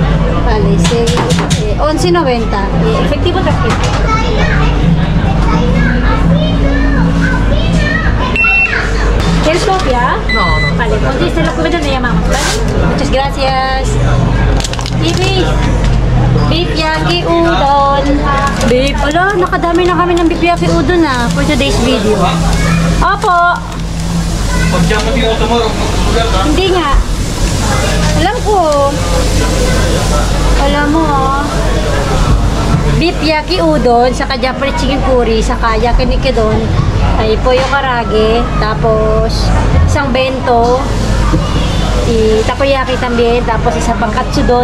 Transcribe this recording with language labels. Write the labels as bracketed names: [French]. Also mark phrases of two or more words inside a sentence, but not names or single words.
[Spanish] Vale, 11.90. Efectivo tarjeta. ¿Quieres copia? No, no. Vale, cuando esté la comida le llamamos, ¿vale? Muchas gracias. Y beef yaki udon. Beef. [Filipino] Wala, nakadami na kami ng beef yaki udon [English] for today's video. [Filipino] Opo. Hindi nga. Alam ko. Alam mo, beef yaki udon, saka [English] Japanese chicken curry, [Filipino] saka yakiniki doon, ay pollo karage, tapos isang bento, takoyaki también, tapos isang pang katsudon.